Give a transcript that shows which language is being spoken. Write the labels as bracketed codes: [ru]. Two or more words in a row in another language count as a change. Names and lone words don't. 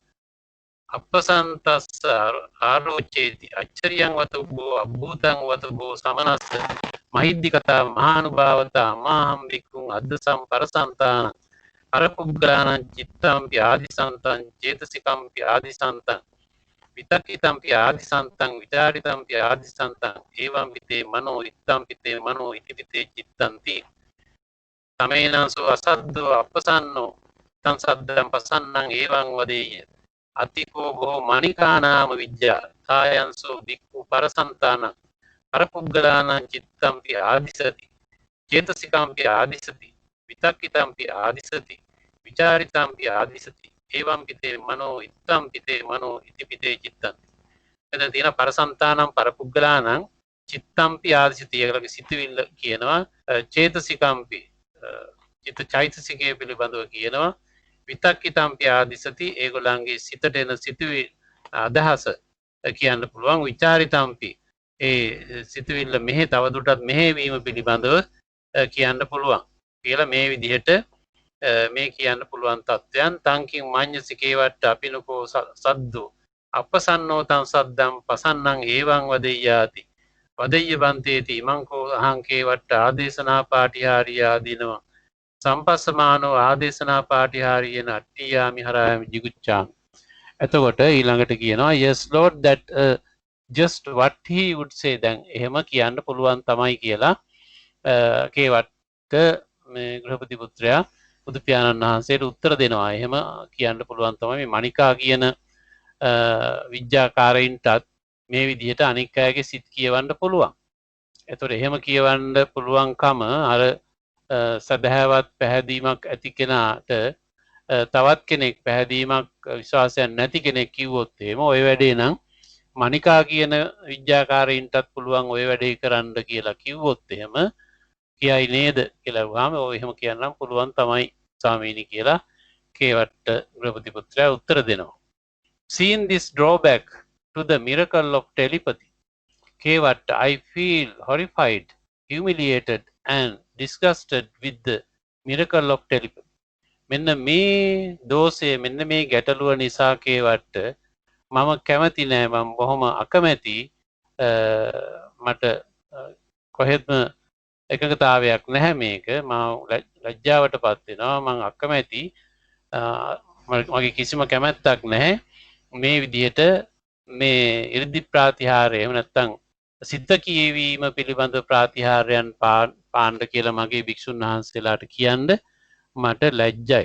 [pi] අපසන්තස්ස ආරෝචේති අච්චරියං වතුබ්බෝ අභූතං වතුබ්බෝ සමනස්ස මහිද්దికතා මහානුභාවතා මාහම් බික්කුං අද්දසම් පරසන්තාන අරපුග්ගානං චිත්තම්පි ආදිසන්තං චේතසිකම්පි ආදිසන්තං විතක්කිතම්පි ආදිසන්තං විචාරිතම්පි ආදිසන්තං ඒවම් පිතේ මනෝ ඉත්තම්පිතේ මනෝ ඉතිපිතේ චිත්තන්ති තමේනංසෝ අසද්දෝ අපසන්නෝ තං සද්දං පසන්නං ඒවං වදේය අතිකෝ බොහෝ මණිකානාම විද්‍යා තායන්සෝ බික්ඛු පරසන්තාන පරපුග්ගලානං චිත්තම්පි ආදිසති චේතසිකම්පි ආදිසති විතක්කිතම්පි ආදිසති විචාරිතම්පි ආදිසති ඒවම් පිතේ මනෝ ඉත්තම් පිතේ මනෝ ඉතිපිතේ චිත්තං. [si] එතන තියෙන [pi] පරසන්තානම් පරපුග්ගලානං චිත්තම්පි ආදිසති [si] කියලා සිතුවිල්ල කියනවා, චේතසිකම්පි චිත්ත චෛතසිකයේ පිළිබඳව කියනවා, [pi] විතක්කිතම්පි ආදිසති [si] ඒගොල්ලන්ගේ සිතට එන සිතුවිලි අදහස කියන්න පුළුවන්, විචාරිතම්පි ඒ සිතුවිල්ල මෙහි තවදුරටත් මෙහෙවීම පිළිබඳව කියන්න පුළුවන් කියලා මේ විදිහට මේ කියන්න පුළුවන් තත්ත්වයන්. [pi] තංකින් මඤ්ඤසිකේවට අපිනකෝ සද්දෝ අපසන්නෝ තං සද්දම් පසන්නං ඒවං වදෙය්‍යාති වදෙය්‍ය බන්තේති ඉමංකෝ අහංකේවට ආදේශනා පාටිහාරිය ආදීනවා සම්පස්සමානෝ ආදේශනා පාටිහාරියන අට්ඨියාමි හරාමි jigucchāmi. [si] එතකොට ඊළඟට කියනවා [en] yes lord that just what he would say. [si] දැන් එහෙම කියන්න පුළුවන් තමයි කියලා කේවට මේ ගෘහපති පුත්‍රයා බුදු පියාණන් වහන්සේට උත්තර දෙනවා. එහෙම කියන්න පුළුවන් තමයි මේ මණිකා කියන විද්‍යාකාරයින්ටත් මේ විදිහට අනික් අයගේ සිත් කියවන්න පුළුවන්. එතකොට එහෙම කියවන්න පුළුවන්කම අර සදහැවත් පැහැදීමක් ඇති කෙනාට තවත් කෙනෙක් පැහැදීමක් විශ්වාසයක් නැති කෙනෙක් කිව්වොත් එහෙම ඔය වැඩේ නම් මණිකා කියන විද්‍යාකාරයින්ටත් පුළුවන් ඔය වැඩේ කරන්න කියලා කිව්වොත් එහෙම කියයි නේද කියලා වහම ඔය එහෙම කියන්නම් පුළුවන් තමයි ස්වාමීනි කියලා කේවට ගෘහපති පුත්‍රයා උත්තර දෙනවා. [en] Seeing this drawback to the miracle of telepathy, Kevat, I feel horrified, humiliated and disgusted with the miracle of telepathy. [si] මෙන්න මේ දෝෂය, මෙන්න මේ ගැටලුව නිසා කේවට මම කැමති නෑ, මම බොහොම අකමැති, මට කොහෙත්ම එකඟතාවයක් නැහැ මේක, මම ලැජ්ජාවටපත් වෙනවා, මම අකමැති, මගේ කිසිම කැමැත්තක් නැහැ මේ විදිහට මේ 이르දි ප්‍රාතිහාරය එහෙම නැත්නම් සිත කියවීම පිළිබඳ ප්‍රාතිහාරයන් පාණ්ඩ කියලා මගේ භික්ෂුන් වහන්සේලාට කියන්න මට ලැජ්ජයි.